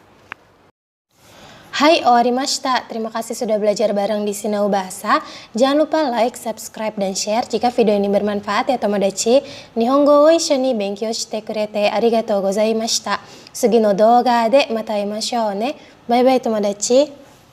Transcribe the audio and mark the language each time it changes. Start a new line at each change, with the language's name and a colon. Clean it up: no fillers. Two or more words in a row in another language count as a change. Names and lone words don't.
Japanese: はい、終わりました.
Indonesian: Terima kasih sudah belajar bareng di Sinau Bahasa. Jangan lupa
English: like, subscribe,
Indonesian: dan share jika video ini bermanfaat ya Tomodachi.
Japanese: 日本語を一緒に勉強してくれてありがとうございました. 次の動画でまた会いましょうね.
English: Bye bye Tomodachi.